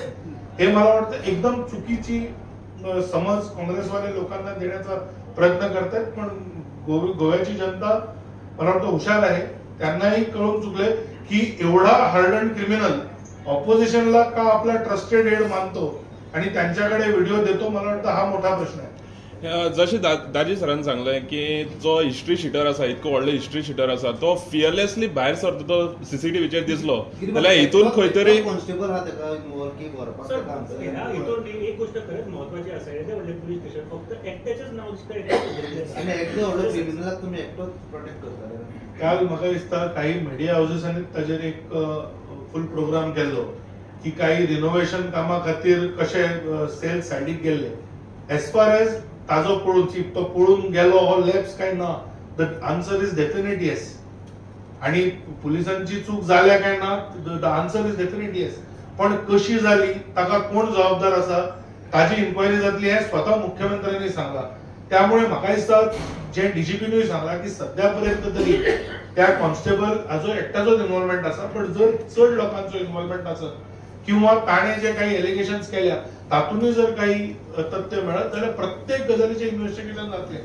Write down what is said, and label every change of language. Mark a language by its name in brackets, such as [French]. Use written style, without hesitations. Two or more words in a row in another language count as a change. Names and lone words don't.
[Marathi] हे मला वाटतं एकदम चुकीची समज काँग्रेसवाले लोकांना देण्याचा प्रयत्न करतात. पण गोव्याची जनता मला वाटतं हुशार आहे. त्यांनाही कळून चुकले की एवढा [English] hardened criminal [Marathi] ऑपोजिशनला का आपला [English] trusted head [Marathi] मानतो आणि त्यांच्याकडे व्हिडिओ देतो. मला वाटतं हा मोठा प्रश्न आहे. [Konkani] जशें दाजी सरान सांगलें की जो [English] history sheeter [Konkani] आसा, इतको व्हडलो [English] history sheeter [Konkani] आसा, तो फियरलेसली भायर सरता तो सीसीटीव्हीचेर दिसलो जाल्यार हितून खंय तरी कॉन्स्टेबल हा ताका इन्वॉल्व की व्हरपाक ताका आमचं हितून एक गोष्ट खरंच महत्वाची आसा, येदे व्हडले पुलीस स्टेशन फक्त एकट्याचेच नाव दिसता. आनी एकटो व्हडलो क्रिमिनलाक तुमी एकटोच प्रोटेक्ट करताले. काल म्हाका दिसता काही [English] media houses [Konkani] ताजेर एक [English] full program [Konkani] केल्लो की काही रिनोव्हेशन कामा खातीर कशे [English] sales side [Konkani] गेल्ले. [English] as far as [Konkani] ताजो तो पळून गेलो हो लॅप्स काय ना, [English] The answer is definite yes. [Konkani] आणि पोलिसांची चूक जाल्या काय ना, [English] the answer is definite yes. [Marathi] पण कशी झाली, [Konkani] ताका कोण जबाबदार आसा, ताजी इन्क्वायरी जातली हे स्वतः मुख्यमंत्र्यांनी सांगला. त्यामुळे म्हाका दिसता जे डीजीपीनूय सांगला की सध्या पर्यंत तरी त्या कॉन्स्टेबल हाजो एकट्याचोच इन्व्हॉल्वमेंट आसा. पण जर चड लोकांचो इन्व्हॉल्वमेंट आसत किंवा ताणे जे काही एलिगेशन्स केल्या तातूनय जर काही तथ्य मेळत जाल्यार प्रत्येक गजालीचे इन्व्हेस्टिगेशन जातले.